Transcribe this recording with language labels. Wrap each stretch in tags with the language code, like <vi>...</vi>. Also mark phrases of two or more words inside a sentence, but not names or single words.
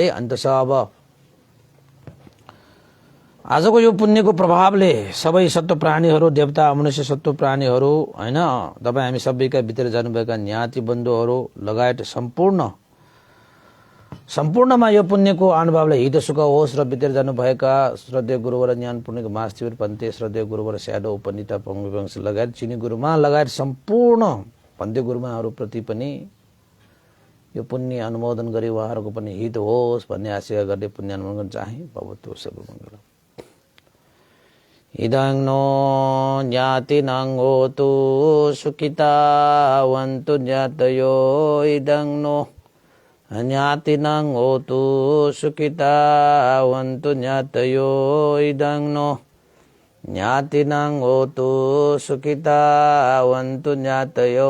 <ne>अन्तत अब आजको यो पुण्यको प्रभावले सबै सत्व प्राणीहरू, देवता, मनुष्य सत्व प्राणीहरू हैन, तपाई हामी सबैका भित्र जानुभएका न्याती बन्धुहरू लगायत सम्पूर्णमा यो पुण्यको अनुभवले हित सुख होस् र भित्र जानुभएका श्रद्धेय गुरुवर ज्ञान पूर्णिक महाशिविर पन्थे, श्रद्धेय गुरुवर स्याडो उपनिता पंगवंश लगायत चिनी गुरुमा लगायत सम्पूर्ण पन्थे गुरुमाहरू प्रति पनि यो पुण्य अनुमोदन गरी उहाँहरूको पनि हित होस् भन्ने आशा गर्दै पुण्य अनुमोदन चाहे।</ne> <sa>भवतु सर्वमङ्गलम्।</sa> <pi>इदं नो ज्ञातिनां होतु सुखितावन्तु ज्ञातयो, इदं नो ज्ञातिनां होतु सुखितावन्तु ज्ञातयो, इदं नो ज्ञातिनां होतु सुखितावन्तु ज्ञातयो।</pi>